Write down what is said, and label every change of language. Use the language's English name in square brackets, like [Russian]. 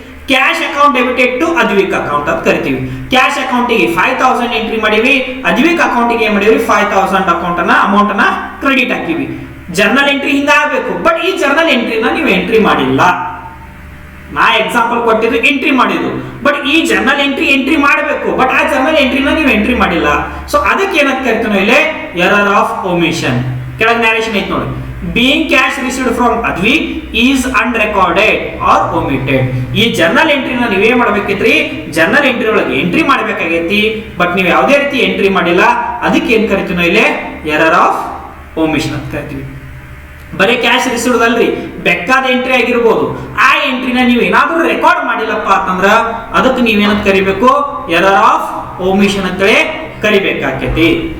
[English] cash account debited to Advik account [Kannada] ಅಂತ ಕರಿತೀವಿ. Cash ಅಕೌಂಟಿಗೆ 5,000 ಎಂಟ್ರಿ ಮಾಡಿವಿ, ಅದ್ವಿಕ್ ಅಕೌಂಟಿಗೆ ಏನ್ ಮಾಡಿವಿ 5,000 ಅಮೌಂಟ್ ಅನ್ನ ಕ್ರೆಡಿಟ್ ಹಾಕಿವಿ. ಜರ್ನಲ್ ಎಂಟ್ರಿ ಹಿಂಗ ಆಗಬೇಕು, ಬಟ್ ಈ ಜರ್ನಲ್ ಎಂಟ್ರಿನ ನೀವು ಎಂಟ್ರಿ ಮಾಡಿಲ್ಲ. ನಾ ಎಕ್ಸಾಂಪಲ್ ಕೊಟ್ಟಿದ್ದು ಎಂಟ್ರಿ ಮಾಡಿದ್ದು, ಬಟ್ ಈ ಜರ್ನಲ್ ಎಂಟ್ರಿ ಮಾಡಬೇಕು, ಬಟ್ ಆ ಜರ್ನಲ್ ಎಂಟ್ರಿನ ನೀವು ಎಂಟ್ರಿ ಮಾಡಿಲ್ಲ. ಸೊ ಅದಕ್ಕೆ ಏನಂತ ಕರಿತೀವಿ ನಾವು ಇಲ್ಲಿ ಎರರ್ ಆಫ್ ಒಮಿಷನ್. ಕೆಳಗೆ ನ್ಯಾರೇಷನ್ ಐತಿ ನೋಡಿ. [English] Being cash received from Advik is unrecorded or omitted. [Kannada] ಈ ಜರ್ನಲ್ ಎಂಟ್ರಿನ ನೀವೇ ಮಾಡಬೇಕಿತ್ರಿ, ಜರ್ನಲ್ ಎಂಟ್ರಿ ಒಳಗೆ ಎಂಟ್ರಿ ಮಾಡಬೇಕಾಗೈತಿ, ಬಟ್ ನೀವು ಯಾವುದೇ ರೀತಿ ಎಂಟ್ರಿ ಮಾಡಿಲ್ಲ. ಅದಕ್ಕೆ ಏನ್ ಕರಿತೀವಿ ನಾವು ಇಲ್ಲಿ ಎರರ್ ಆಫ್ ಒಮಿಷನ್ ಅಂತ ಕರಿತೀವಿ. ಬರೀ ಕ್ಯಾಶ್ ರಿಸೀವ್ಡ್ ಅಲ್ರಿ, ಬೇಕಾದ ಎಂಟ್ರಿ ಆಗಿರ್ಬೋದು, ಆ ಎಂಟ್ರಿನ ನೀವು ಏನಾದ್ರೂ ರೆಕಾರ್ಡ್ ಮಾಡಿಲ್ಲಪ್ಪ ಅಂತಂದ್ರ ಅದಕ್ಕೆ ನೀವೇನಂತ ಕರಿಬೇಕು ಎರರ್ ಆಫ್ ಒಮಿಷನ್ ಅಂತೇಳಿ ಕರಿಬೇಕಾಕೈತಿ.